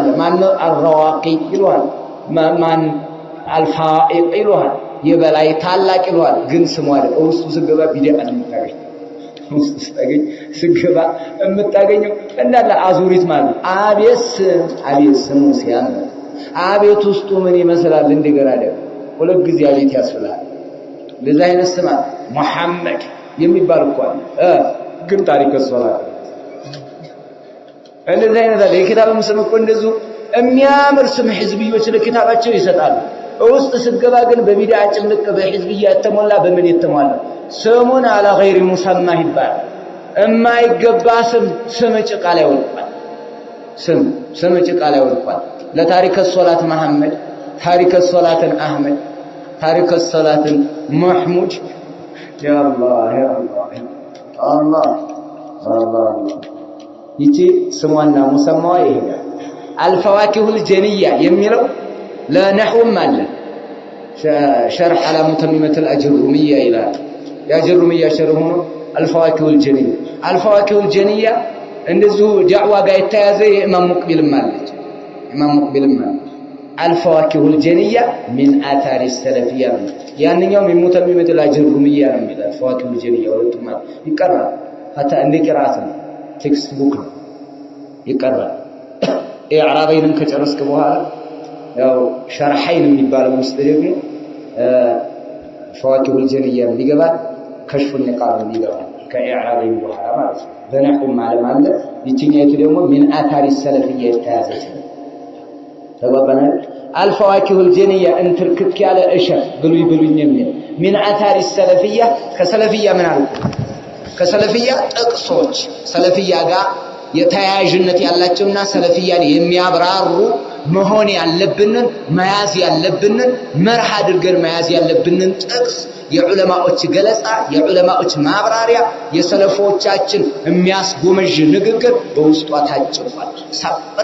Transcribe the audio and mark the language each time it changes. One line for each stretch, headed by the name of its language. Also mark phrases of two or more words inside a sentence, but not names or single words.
Amharic: ማን አልረዋቂ ይሏል፣ ማን አልፋኢቅ ይሏል፣ የበላይ ታላቅ ይሏል። ግን ስሙ አይደል። ውስጡ ስገባ ቢዲዓ የምታገኝ ውስጡ ስገባ የምታገኘው እንዳለ አዙሪት ማለት አቤት ስሙ ሲያምር አቤት ውስጡ ምን ይመስላል እንደገና ደግሞ ሁለት ጊዜ አቤት ያስፈላል። ለዛ አይነት ስም መሐመድ የሚባል እኮ ግን ታሪክ ሶላት እንደዛ አይነት አለ። የኪታብ ስም እኮ እንደዚሁ የሚያምር ስም ህዝብዮች ለኪታባቸው ይሰጣሉ። ውስጥ ስገባ ግን በቢድዓ ጭምልቅ በህዝብያ የተሞላ በምን የተሟላ ስሙን አላ
Arabic: غير مسمى
Amharic: ይባላል። የማይገባ ስም ጭቃ ላይ ወድቋል። ስም ጭቃ ላይ ወድቋል። ለታሪክ ሶላት መሐመድ፣ ታሪክ ሶላትን አህመድ፣ ታሪክ ሶላትን መህሙድ
Arabic: يا الله يا الله
Amharic: አላህ ይቺ ስሟና ሙሰማዋ ይሄዳል አልፈዋኪሁል ጀንያ የሚለው ለነህውም አለ شرح على متممة الأجرمية إلى الأجرمية شرحه الفواكه الجنية እንደዚሁ ጃዕዋ ጋር የተያዘ ኢማም ሙቅቢል ማለት ኢማም ሙቅቢል ማለት الفواكه الجنية من آثار السلفية ያንኛው ሙተሚመት الأجرمية ነው የሚለው الفواكه الجنية ወጥቷል ይቀራል حتى እንደ ቅራአት ነው
English: text book
Amharic: ነው ይቀራል ኢዕራበይንም ከጨረስክ በኋላ ያው ሸርሐይን የሚባለው ውስጥ ደግሞ فواكه الجنية ይገባል كشف النقاب ይገባል ከኢዕራበይን በኋላ ማለት ነው በነህው ማለት ይችኛይቱ ደግሞ من آثار السلفية የተያዘች ተባባና الفواكه الجنية እንትርክክ ያለ እሸት ብሉኝ የሚል من آثار السلفية ከሰለፊያ ምን አለ ከሰለፊያ ጥቅሶች ሰለፊያ ጋር የተያያዥነት ያላቸውና ሰለፊያን የሚያብራሩ መሆን ያለብንን መያዝ ያለብንን መርህ አድርገን መያዝ ያለብንን ጥቅስ የዑለማዎች ገለጻ የዑለማዎች ማብራሪያ የሰለፎቻችን የሚያስጎመዥ ንግግር በውስጧ ታጭቋል ሰበረ